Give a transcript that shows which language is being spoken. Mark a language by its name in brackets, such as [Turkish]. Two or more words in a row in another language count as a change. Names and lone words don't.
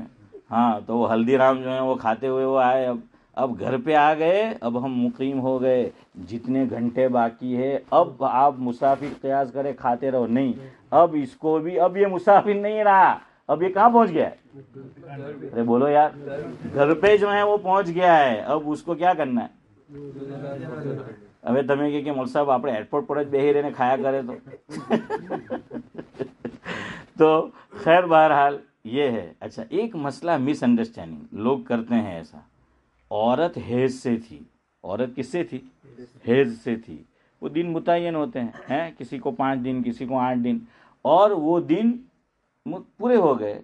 [Urdu] ہاں تو وہ ہلدی رام جو ہیں وہ کھاتے ہوئے وہ آئے. اب گھر پہ آ گئے، اب ہم مقیم ہو گئے، جتنے گھنٹے باقی ہے اب آپ مسافر قیاس کرے کھاتے رہو. نہیں، اب اس کو بھی، اب یہ مسافر نہیں رہا، اب یہ کہاں پہنچ گیا ہے؟ ارے بولو یار، گھر پہ جو ہے وہ پہنچ گیا ہے. اب اس کو کیا کرنا ہے؟ [Gujarati] હવે તમે કે મોલ સાહેબ આપણે એરપોર્ટ પર જ બેહી રહીને ખાયા કરે [Urdu] تو خیر بہرحال یہ ہے. اچھا ایک مسئلہ مس انڈرسٹینڈنگ لوگ کرتے ہیں ایسا، عورت حیض سے تھی. عورت کس سے تھی؟ حیض سے تھی. وہ دن متعین ہوتے ہیں، کسی کو 5 دن، کسی کو 8 دن، اور وہ دن پورے ہو گئے.